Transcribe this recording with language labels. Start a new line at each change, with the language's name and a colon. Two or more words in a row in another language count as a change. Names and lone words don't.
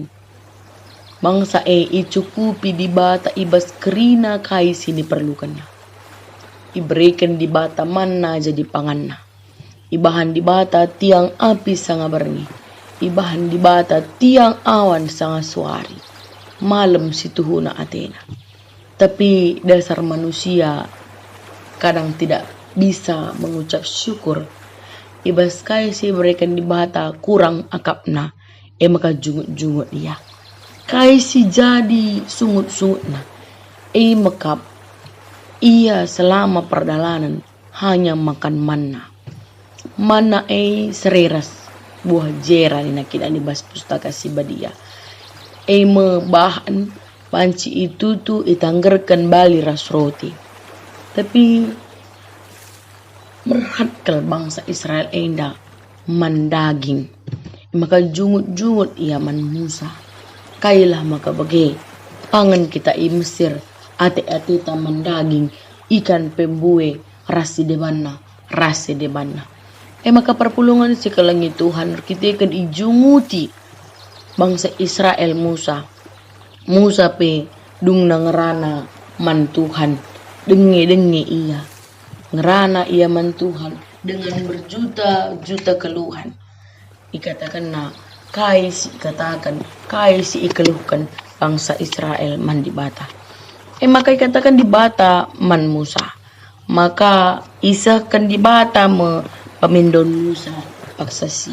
Batak Karo: Bangsa icukupi di bata ibas kerina kai sini perlukannya. Iberikan di bata manna jadi panganna. Ibahan di bata tiang api sanga berni. Ibahan di bata tiang awan sanga suari. Malam situhuna Athena.
Indonesian: Tapi dasar manusia kadang tidak bisa mengucap syukur.
Batak Karo: Ibas kai si berikan di bata kurang akapna. Maka jungut-jungut dia. Kai si jadi sungut-sungutna.
Indonesian: Mekap ia selama perjalanan hanya makan manna.
Batak Karo: Manna sereras buah jera ni nakita di bas pustaka si badia. Mebahan panci itu tu itanggerkan bali ras roti. Tapi merhatkal bangsa Israel enda mandaging. Maka jungut-jungut ia man Musa. Kailah maka bagi pangan kita Mesir. Ate-ate taman daging, ikan pembue, rasi debanna. Maka perpulungan si kelangi Tuhan kita kan ijunguti bangsa Israel Musa pe dung nangerana man Tuhan, denge ia, ngerana ia man Tuhan
Indonesian: dengan berjuta-juta keluhan.
Batak Karo: Ikatakan na kai si ikeluhkan bangsa Israel man di bata. Maka ikatakan di bata man Musa. Maka isahkan di bata pemindon Musa paksasi.